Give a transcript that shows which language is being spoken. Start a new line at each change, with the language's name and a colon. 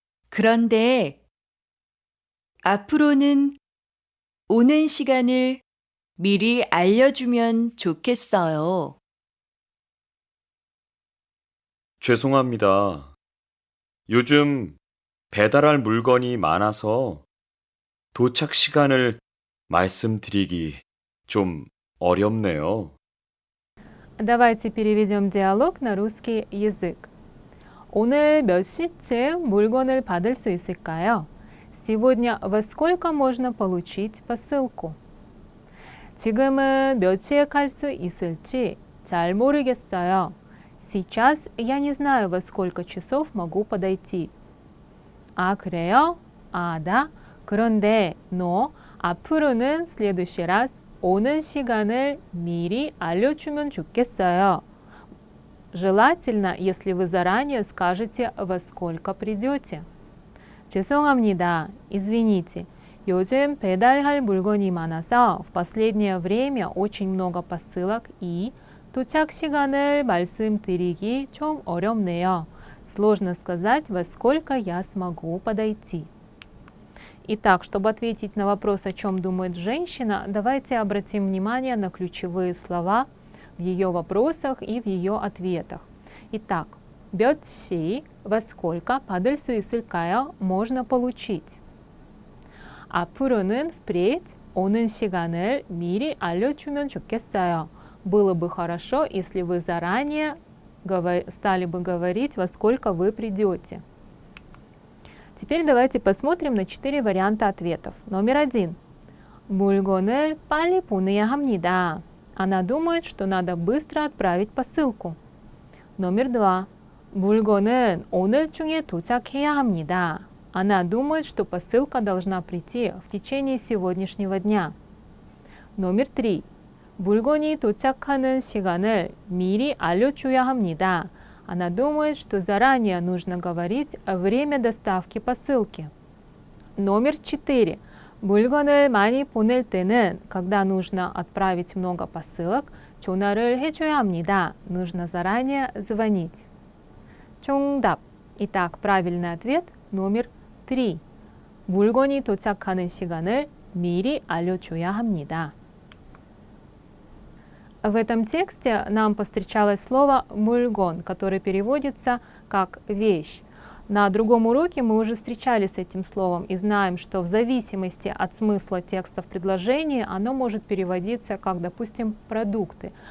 Korean: 그런데 앞으로는 오는 시간을 미리 알려주면 좋겠어요. 죄송합니다. 요즘 배달할 물건이 많아서 도착 시간을 말씀드리기 좀 어렵네요.
Russian: Давайте переведем диалог на русский язык.
Korean: 오늘 몇 시쯤 물건을 받을 수 있을까요?
Russian: Сегодня во сколько можно получить посылку?
Korean: 지금은 몇 시에 갈 수 있을지 잘 모르겠어요.
Russian: Сейчас я не знаю, во сколько часов могу подойти.
Korean: 아, 그래요? 아,
Russian: да.
Korean: 그런데,
Russian: но
Korean: 앞으로는
Russian: в следующий раз
Korean: 오는 시간을 미리 알려주면 좋겠어요.
Russian: Желательно, если вы заранее скажете, во сколько придете.
Korean: 죄송합니다.
Russian: Извините.
Korean: 요즘 배달할 물건이 많아서
Russian: в последнее время очень много посылок и
Korean: 도착 시간을 말씀드리기 좀 어렵네요.
Russian: Сложно сказать, во сколько я смогу подойти. Итак, чтобы ответить на вопрос, о чем думает женщина, давайте обратим внимание на ключевые слова в ее вопросах и в ее ответах. Итак,
Korean: 몇 시,
Russian: во сколько
Korean: 받을 수 있을까요?
Russian: Можно получить.
Korean: 앞으로는
Russian: впредь
Korean: 오는 시간을 미리 알려주면 좋겠어요.
Russian: Было бы хорошо, если вы заранее стали бы говорить, во сколько вы придете. Теперь давайте посмотрим на 4 варианта ответов. Номер 1.
Korean: 물건을 빨리 보내야 합니다.
Russian: Она думает, что надо быстро отправить посылку. номер 2.
Korean: 물건은 오늘 중에 도착해야 합니다.
Russian: Она думает, что посылка должна прийти в течение сегодняшнего дня. номер 3.
Korean: 물건이 도착하는 시간을 미리 알려줘야 합니다.
Russian: Она думает, что заранее нужно говорить время доставки посылки. номер 4.
Korean: 물건을 많이 보낼 때는,
Russian: когда нужно отправить много посылок,
Korean: 전화를 해줘야 합니다.
Russian: Нужно заранее звонить.
Korean: 정답.
Russian: Итак, правильный ответ номер 3.
Korean: 물건이 도착하는 시간을 미리 알려줘야 합니다.
Russian: В этом тексте нам повстречалось слово «물건», которое переводится как «вещь». На другом уроке мы уже встречались с этим словом и знаем, что в зависимости от смысла текста в предложении оно может переводиться как, допустим, «продукты».